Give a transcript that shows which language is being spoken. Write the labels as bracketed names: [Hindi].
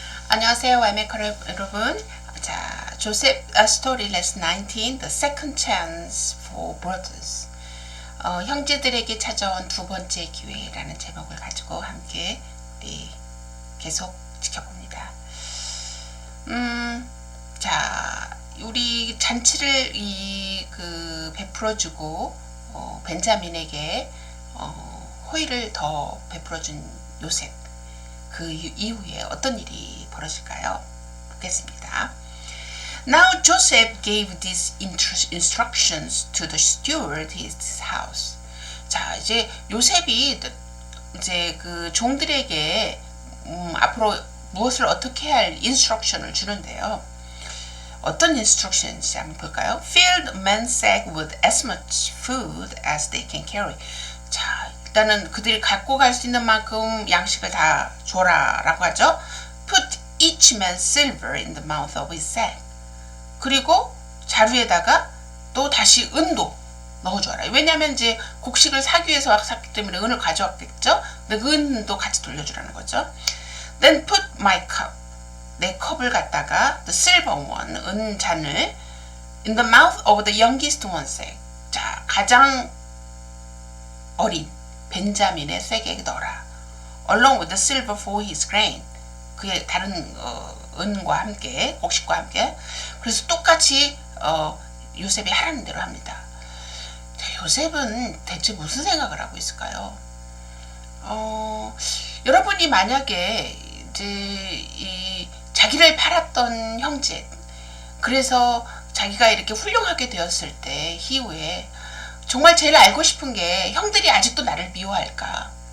[Korean] 안녕하세요, 와이메이커 여러분. 자, 조셉 스토리 레슨 19, [English] The Second Chance for Brothers. [Korean] 형제들에게 찾아온 두 번째 기회라는 제목을 가지고 함께 우리 계속 지켜봅니다. 자, 우리 잔치를 베풀어주고 벤자민에게 호의를 더 베풀어준 요셉. 그 이후에 어떤 일이 벌어질까요? 보겠습니다. [English] Now Joseph gave these instructions to the steward his house. [Korean] 자, 이제 요셉이 이제 그 종들에게 앞으로 무엇을 어떻게 할 인스트럭션을 주는데요. 어떤 인스트럭션인지 한번 볼까요? [English] Fill the men's sack with as much food as they can carry. [Korean] 자, 일단은 그들이 갖고 갈 수 있는 만큼 양식을 다 줘라 라고 하죠. [English] Put each man silver in the mouth of his sack. [Korean] 그리고 자루에다가 또 다시 은도 넣어줘라. 왜냐하면 이제 곡식을 사기 위해서 샀기 때문에 은을 가져왔겠죠. 근데 그 은도 같이 돌려주라는 거죠. [English] Then put my cup. [Korean] 내 컵을 갖다가 [English] the silver one, [Korean] 은잔을 [English] in the mouth of the youngest one's sack. [Korean] 자, 가장 어린 벤자민의 쇠에 넣어라. [English] Along with the silver for his grain. [Korean] 그의 다른 은과 함께, 곡식과 함께. 그래서 똑같이 요셉이 하라는 대로 합니다. 자, 요셉은 대체 무슨 생각을 하고 있을까요? 여러분이 만약에 이제 자기를 팔았던 형제, 그래서 자기가 이렇게 훌륭하게 되었을 때 이후에 정말 제일 알고 싶은 게 형들이 아직도 나를 미워할까?